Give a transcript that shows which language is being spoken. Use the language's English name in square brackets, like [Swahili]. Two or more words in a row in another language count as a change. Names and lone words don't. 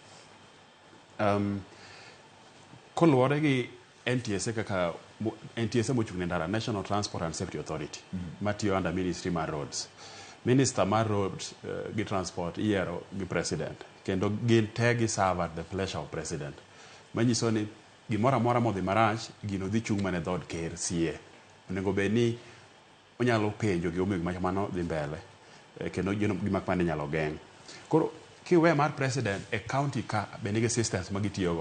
[Luo (Kenya and Tanzania)] Koluwore gi NTSA kaka NTSA mochung' ne ndara, National Transport and Safety Authority matiyo [English] under Ministry [Luo (Kenya and Tanzania)] mar Roads. Minister mar Roads gi Transport iyiero gi President kendo gin te gi [English] serve at the pleasure of President. [Luo (Kenya and Tanzania)] Manyiso ni gimoro amora modhi marach gino dhi chung' mane dhod ker CA. Onego bed ni onyalo penjo gi omiyo gima kamano dhi mbele kendo gima kamano inyalo geng'. Koro kiwe mar President e county ka be nigi systems ma gitiyogo.